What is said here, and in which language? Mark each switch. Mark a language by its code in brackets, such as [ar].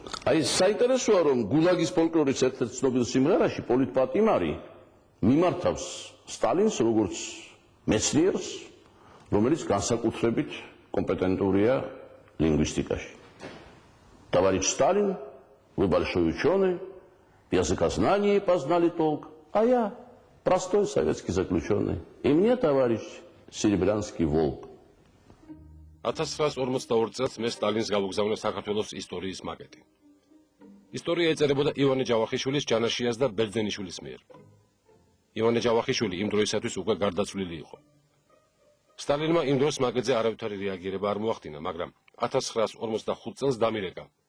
[ka] აი საინტერესოა, რომ გულაგის ფოლკლორის ერთ-ერთ ცნობილ სიმღერაში პოლიტპატიმარი მიმართავს სტალინს როგორც მეცნიერს, რომელიც განსაკუთრებით კომპეტენტურია лингвистикაში. [ru] Товарищ Сталин, вы большой ученый, языкознание познали толк, а я простой советский заключенный. И мне, товарищ, серебрянский волк. [ka] 1942 წელს მე სტალინს გავუგზავნა საქართველოს ისტორიის მაკეტი. ისტორია ეწერებოდა ივანე ჯავახიშვილის, ჯანაშიას და ბერძენიშვილის მიერ. ივანე ჯავახიშვილი იმ დროისათვის უკვე გარდაცვლილი იყო. სტალინმა იმ დროს მაკეტზე არავითარი რეაგირება არ მოახდინა, მაგრამ 1945 წელს დამირეკა.